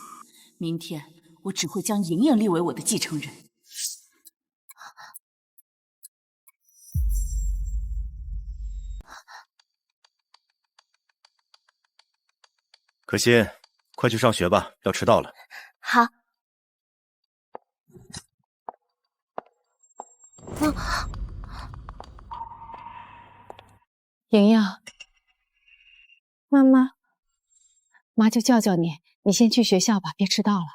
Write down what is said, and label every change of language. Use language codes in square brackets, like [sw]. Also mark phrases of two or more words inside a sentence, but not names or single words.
[zh] 明天我只會將瑩瑩立為我的繼承人。可心，快去上學吧，要遲到了。好。莹莹，妈妈，妈就叫叫你，你先去学校吧，別遲到了。